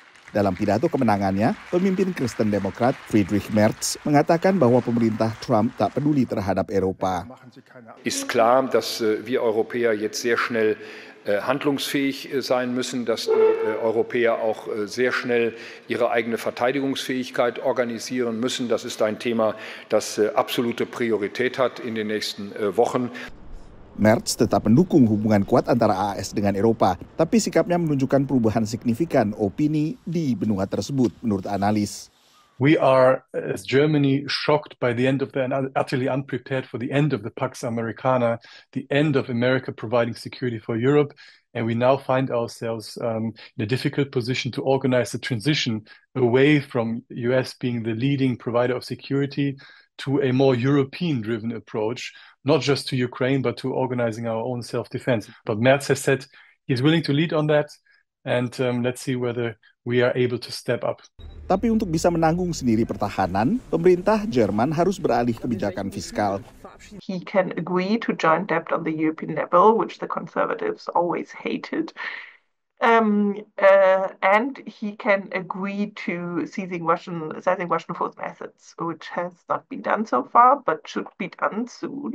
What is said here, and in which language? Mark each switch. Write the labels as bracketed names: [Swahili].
[Indonesian] Dalam pidato kemenangannya, pemimpin Kristen Demokrat Friedrich Merz mengatakan bahwa pemerintah Trump tak peduli terhadap Eropa. [German] Ist klar, dass wir Europäer jetzt sehr schnell handlungsfähig sein müssen, dass die Europäer auch sehr schnell ihre eigene Verteidigungsfähigkeit organisieren müssen. Das ist ein Thema, das absolute Priorität hat in den nächsten Wochen. [Indonesian] Merz tetap mendukung hubungan kuat antara AS dengan Eropa, tapi sikapnya menunjukkan perubahan signifikan opini di benua tersebut, menurut analis. [English] We are, as Germany, shocked by the end of the, and utterly unprepared for the end of the Pax Americana, the end of America providing security for Europe. And we now find ourselves in a difficult position to organize the transition away from US being the leading provider of security to a more European-driven approach, not just to Ukraine, but to organizing our own self-defense. But Merz has said he's willing to lead on that, and let's see whether we are able to step up. [Indonesian] Tapi untuk bisa menanggung sendiri pertahanan, pemerintah Jerman harus beralih kebijakan fiskal. [English] He can agree to joint debt on the European level, which the Conservatives always hated. And he can agree to seizing Russian force assets, which has not been done so far, but should be done soon.